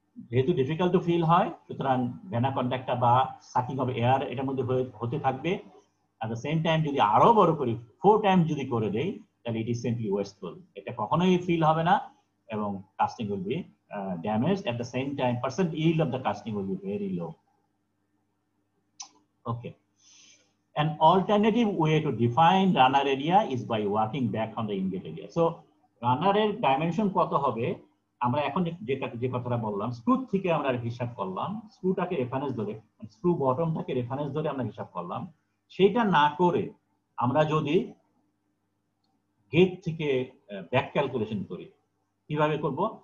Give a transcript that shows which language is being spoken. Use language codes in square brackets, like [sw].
[bn] যেহেতু difficult to feel হয়, সুতরাং ভেনা কন্ট্যাক্টটা বা সাকিং অফ এয়ার এটার মধ্যে হতে থাকবে। at the same time যদি আরো বড় করি 4 টাইমস যদি করে দেই, তাহলে ইট ইজ সিম্পলি ওয়েস্টফুল, এটা কখনোই ফিল হবে না এবং casting will be [en] damaged. At the same time, percent yield of the casting will be very low. Okay. An alternative way to define runner area is by working back on the ingate area. [bn] So runner এর dimension কত হবে, আমরা এখন যে কথাটা বললাম, screw থেকে আমরা হিসাব করলাম, স্ক্রুটাকে রেফারেন্স ধরে, স্ক্রু বটমটাকে রেফারেন্স ধরে আমরা হিসাব করলাম। সেটা না করে আমরা যদি গেট থেকে ব্যাক ক্যালকুলেশন করি, কিভাবে করব?